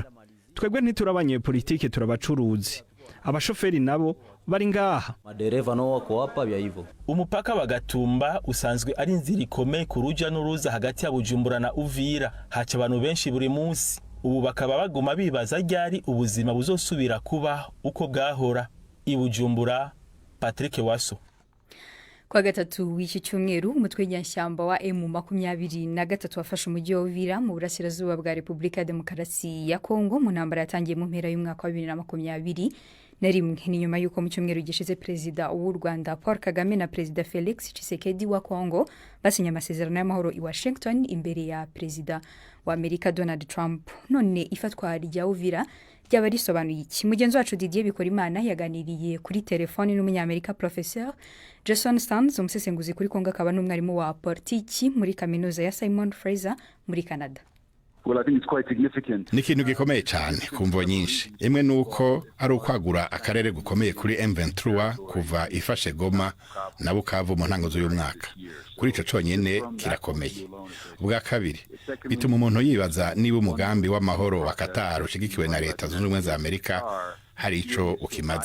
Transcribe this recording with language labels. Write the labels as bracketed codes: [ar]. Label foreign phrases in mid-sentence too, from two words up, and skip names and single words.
[rn] Twebwe ntiturabanye politike, turabacuruzi. Abashoferi nabo bari ngaha. [sw] Madereva no wako hapa bya hivyo. [rn] Umupaka bagatumba usanzwe ari inzira ikomeye kuruja n'uruza hagati ya Bujumbura na Uvira. Haca abantu benshi buri munsi. Ubu bakaba baguma bibaza ryari ubuzima buzosubira kuba uko bwahora. I Bujumbura, Patrick Waso. [rw] Kwa gatatu w'iki cyumweru umutwe w'inyashyamba wa M23 wafashe umujyi wa Uvira mu burasirazuba bwa Repubulika ya Demokarasi ya Kongo mu ntambara yatangiye mu mpera y'umwaka wa 2020 na rimwe. Ni nyuma y'uko mu cyumweru gishize perezida w'u Rwanda Paul Kagame na perezida Felix Tshisekedi wa Congo basinye amasezerano y'amahoro i Washington imbere ya perezida wa Amerika Donald Trump. None ifatwa rya Uvira ryaba risobanuye iki? Mugenzi wacu Didier Bikorimana yaganiriye kuri telefone n'umunyamerika Professeur Jason Stans, umusesenguzi kuri Congo akaba n'umwarimu wa politiki muri kaminuza ya Simon Fraser muri Canada. [rn] Ni ikintu gikomeye cyane ku mvo nyinshi. Imwe nuko ari ukwagura akarere gukomeye kuri M23 kuva ifashe Goma na Bukavu mu ntango z'uyu mwaka. Kuri ico conyene kirakomeye. Ubwa kabiri bituma umuntu yibaza niba umugambi w'amahoro wa Qatar ushigikiwe na leta zunze ubumwe za Amerika hari ico ukimaze.